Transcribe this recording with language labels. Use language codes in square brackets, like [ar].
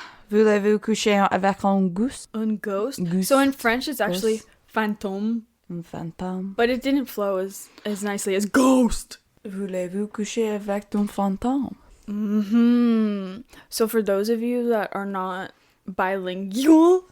[fr] Voulez-vous coucher avec un ghost? Un ghost? [en] Goose. So in French it's actually fantôme. [fr] Un fantôme. [en] But it didn't flow as nicely as ghost. [fr] Voulez-vous coucher avec un fantôme? Mm-hmm. [en] So for those of you that are not bilingual,